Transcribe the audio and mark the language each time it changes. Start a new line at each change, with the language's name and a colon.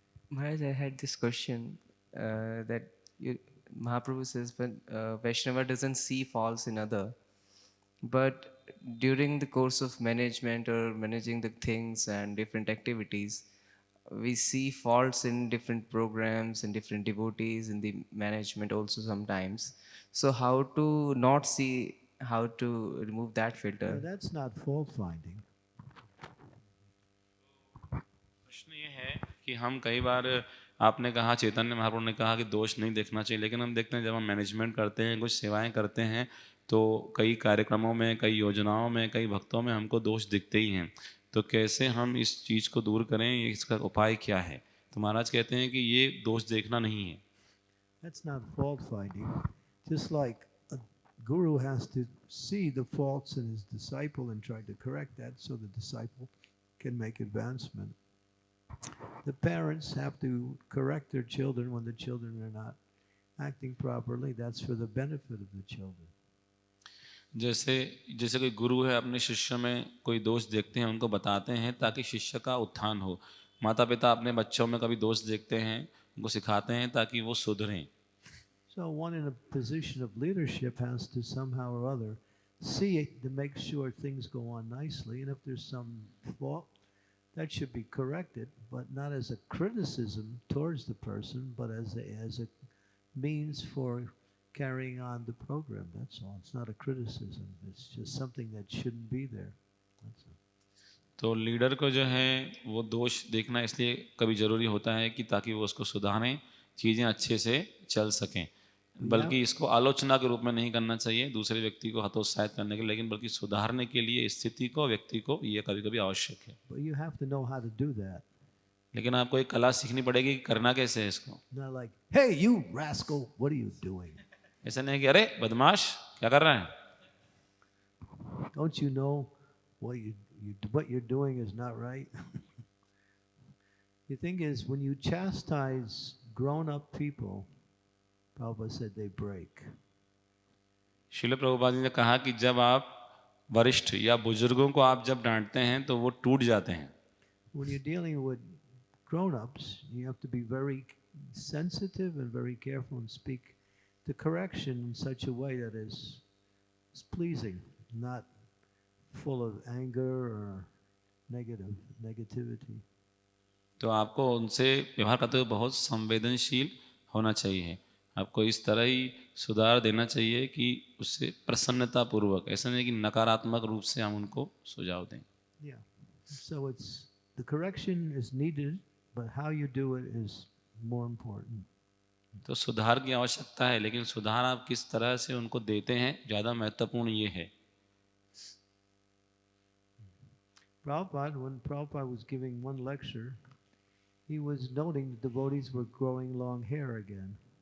English: Maharaj, I had this question that Mahaprabhu says when Vaishnava doesn't see faults in other, but during the course of management or managing the things and different activities, we see faults in different programs and different devotees in the management also sometimes. So how to not see, how to remove that No, filter? that's not fault finding.
Hindi: प्रश्न ये है कि हम कई बार, आपने कहा, चैतन्य महाप्रभु ने कहा कि दोष नहीं देखना चाहिए, लेकिन हम देखते हैं जब हम मैनेजमेंट करते हैं, कुछ सेवाएं करते हैं, तो कई कार्यक्रमों में, कई योजनाओं में, कई भक्तों में हमको दोष दिखते ही हैं। तो कैसे हम इस चीज़ को दूर करें, इसका उपाय क्या है? तो महाराज कहते हैं कि ये दोष देखना नहीं है।
English: That's not fault finding. Just like a guru has to see the faults in his disciple and try to correct that so the disciple can make advancement. The parents have to correct their children when the children are not acting properly. That's for the benefit of the children.
Hindi: जैसे कोई गुरु है, अपने शिष्य में कोई दोष देखते हैं, उनको बताते हैं ताकि शिष्य का उत्थान हो। माता पिता अपने बच्चों में कभी दोष देखते हैं, उनको सिखाते हैं ताकि वो सुधरें।
English: So one in a position of leadership has to somehow or other see it to make sure things go on nicely, and if there's some fault, that should be corrected, but not as a criticism towards the person, but as a means for carrying on the program. That's all. It's not a criticism. It's just something that shouldn't be there. That's all.
Hindi: तो leader को जो है वो दोष देखना इसलिए कभी ज़रूरी होता है कि ताकि वो उसको सुधारें, चीज़ें अच्छे से चल सकें, बल्कि इसको आलोचना के रूप में नहीं करना चाहिए दूसरे व्यक्ति को हतोत्साहित करने के लिए, लेकिन बल्कि सुधारने के लिए स्थिति को, व्यक्ति को ये कभी कभी आवश्यक है।
English: But you have to know how to do that.
Hindi: लेकिन आपको एक कला सीखनी पड़ेगी कि करना कैसे है इसको।
English: Not like, hey, you rascal, what are you doing?
Hindi: ऐसा नहीं कि अरे बदमाश क्या कर रहे हैं।
English: Don't you know what you're doing is not right? The thing is, when you chastise grown-up people, Prabhupada said they break.
Hindi: Srila Prabhupada ji ने कहा कि जब आप वरिष्ठ या बुजुर्गों को आप जब डांटते हैं तो वो टूट जाते हैं।
English: When you're dealing with grown-ups, you have to be very sensitive and very careful and speak the correction in such a way that is pleasing, not full of anger or negativity.
Hindi: तो आपको उनसे व्यवहार करते हुए बहुत संवेदनशील होना चाहिए। आपको इस तरह ही सुधार देना चाहिए कि उससे प्रसन्नता पूर्वक, ऐसा नहीं कि नकारात्मक रूप से हम उनको सुझाव दें।
English: Yeah. So the correction is needed, but how you do it is more important.
Hindi: तो सुधार की आवश्यकता है, लेकिन सुधार आप किस तरह से उनको देते हैं ज़्यादा महत्वपूर्ण ये है।
English: Prabhupada, when Prabhupada was giving one lecture, he was noting the devotees were growing long hair again.